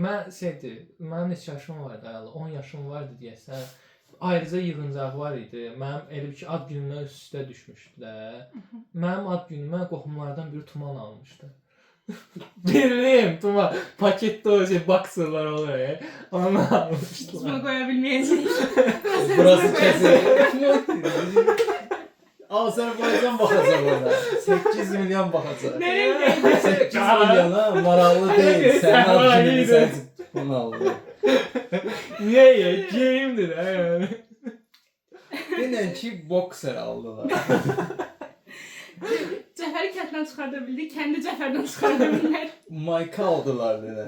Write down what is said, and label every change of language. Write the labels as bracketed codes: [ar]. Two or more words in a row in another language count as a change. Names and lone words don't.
[az] Mən şeydir, mənim neçə yaşım vardı ayalı, 10 yaşım vardı deyəsən. Ayrıca yığıncaq var idi. Mənim elə bir ki, ad günümdən üst-üstə düşmüşdü də. Mənim ad günümə qohumlardan biri tuman almışdı. Bildim, tuman. Paketdə o şey, boxerlar olur ya. Onu Buna almışdılar. qoya bilməyəcəyik. [tr] Burası kesin. Azerbaycan bakacak ona. 8 milyon bakacak. Nereye [az] 8 milyona maraqlı deyil. [tr] Sen ad gününü sen bunu aldın. [az] Niyə ya? Geyimdir də yəni. Denən ki boxer aldılar. Cəfəri kənddən çıxarda bildik, kəndi Cəfərdən çıxarda bilmər. Mayka aldılar denən.